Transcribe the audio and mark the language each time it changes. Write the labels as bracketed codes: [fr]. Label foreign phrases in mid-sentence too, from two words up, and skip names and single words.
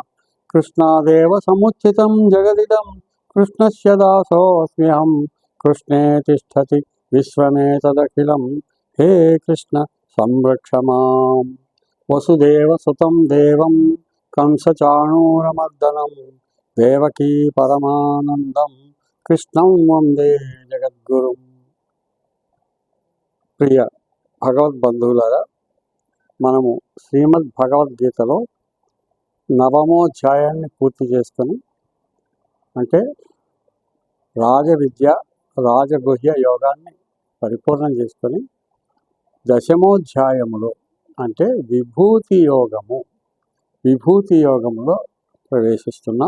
[sa] कृष्णादेव समुत्थितं जगदिदं कृष्णस्य दासोऽस्म्यहं कृष्णे तिष्ठति विश्वमेतदखिलं हे कृष्ण संरक्ष माम्। वसुदेवसुतं देवं कंसचाणूरमर्दनं देवकी परमानन्दं कृष्णं वन्दे जगद्गुरुं। [te] ప్రియ భగవద్బంధువులారా, మనము శ్రీమద్ భగవద్గీతలో నవమోధ్యాయాన్ని పూర్తి చేసుకొని, అంటే రాజవిద్య రాజగుహ్య యోగాన్ని పరిపూర్ణం చేసుకొని దశమోధ్యాయములో అంటే విభూతి యోగములో ప్రవేశిస్తున్నాం.